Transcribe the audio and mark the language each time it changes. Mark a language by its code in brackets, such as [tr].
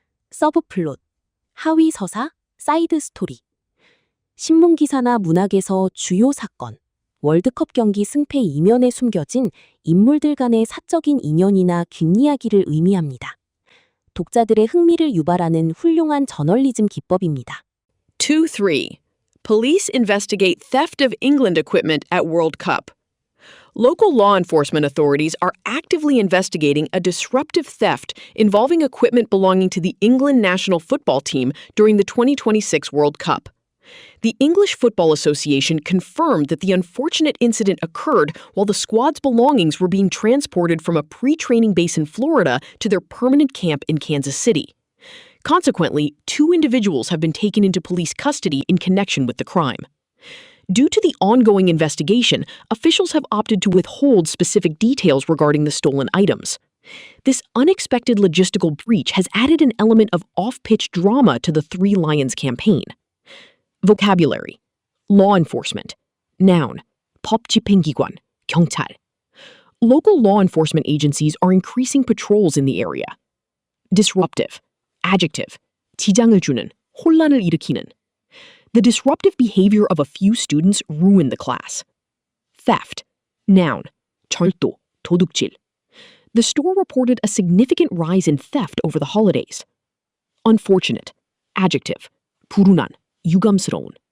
[ko] 서브플롯, 하위 서사, 사이드 스토리. 신문기사나 문학에서 주요 사건, 월드컵 경기 승패 이면에 숨겨진 인물들 간의 사적인 인연이나 뒷이야기를 의미합니다. 독자들의 흥미를 유발하는 훌륭한 저널리즘 기법입니다. 2-3. [en] Police investigate theft of England equipment at World Cup. Local law enforcement authorities are actively investigating a disruptive theft involving equipment belonging to the England national football team during the 2026 World Cup. The English Football Association confirmed that the unfortunate incident occurred while the squad's belongings were being transported from a pre-training base in Florida to their permanent camp in Kansas City. Consequently, 2 individuals have been taken into police custody in connection with the crime. Due to the ongoing investigation, officials have opted to withhold specific details regarding the stolen items. This unexpected logistical breach has added an element of off-pitch drama to the Three Lions campaign. Vocabulary. Law enforcement. Noun. [ko] 법집행기관, 경찰. [en] Local law enforcement agencies are increasing patrols in the area. Disruptive. Adjective. [ko] 지장을 주는, 혼란을 일으키는. [en] The disruptive behavior of a few students ruined the class. Theft. Noun. [ko] 절도, 도둑질. [en] The store reported a significant rise in theft over the holidays. Unfortunate. Adjective. [ko] 불운한, 유감스러운.